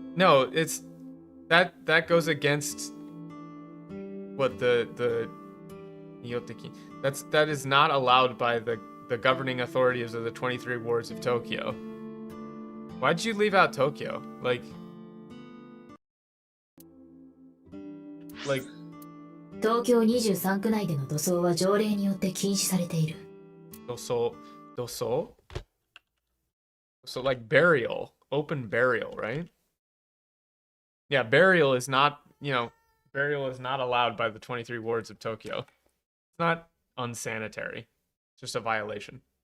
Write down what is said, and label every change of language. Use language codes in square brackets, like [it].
[en] No, it's that goes against what the that is not allowed by the governing authorities of the 23 wards of Tokyo. Why'd you leave out Tokyo? Like [ja] 東京23区内での土葬は条例によって禁止されている。 [en] So like burial, open burial, right? Yeah, burial is not, you know, burial is not allowed by the 23 wards of Tokyo. It's not unsanitary. It's just a violation.